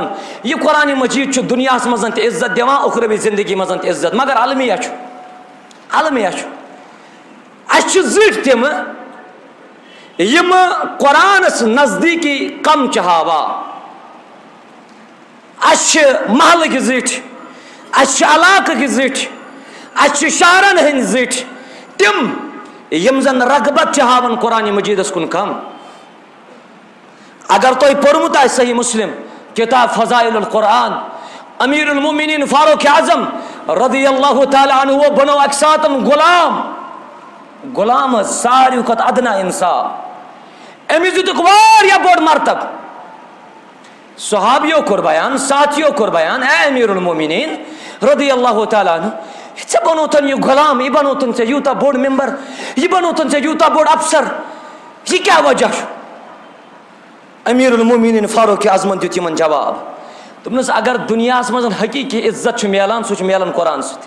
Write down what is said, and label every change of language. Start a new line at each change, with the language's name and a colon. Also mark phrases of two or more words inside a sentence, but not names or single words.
Kashmiri: یہِ قرآنِ مجیٖد چھُ دُنیاہس منٛز تہِ عزت دِوان، اُخروی زندگی منٛز تہِ عزت، مگر المیہ چھُ اَسہِ چھِ زٕٹھۍ تِمہٕ یِمہٕ قرآنس نزدیٖکی کم چھِ ہاوان. اَسہِ چھِ محلٕکۍ زٕٹھۍ، اَسہِ چھِ علاقٕکۍ زٕٹھۍ، اَسہِ چھِ شہرن ہٕنٛدۍ زٕٹھۍ، تِم یِم زن رغبت چھِ ہاوان قرآنِ مجیٖدس کُن کم. اگر تۄہہِ پوٚرمُت آسہِ صحیح مسلم کتاب فضائل القرآن، امیر المومنین فاروق اعظم
Arabic: رضی اللہ تعالیٰ عنہ
Kashmiri: بنو اکہِ ساتہٕ غلام حظ ساروی کھۄتہٕ ادنا انسان. أمِس دِتُکھ واریاہ بوٚڑ مرتب. صحابیو کوٚر بیان، ساتھیو کوٚر بیان، اے امیر المومنین
Arabic: رضی اللہ تعالیٰ عنہ،
Kashmiri: ژےٚ بنوتن یہِ غلام، یہِ بنوتن ژےٚ یوٗتاہ بوٚڑ ممبر، یہِ بنوتن ژےٚ یوٗتاہ بوٚڑ افسر، یہِ کیٛاہ وجہ چھُ؟ امیر المومنین فاروق اعظمن دیُت یِمن جواب، دوٚپنس اگر دُنیاہس منٛز حقیٖقی عزت چھُ میلان سُہ چھُ میلان قرآن سۭتۍ.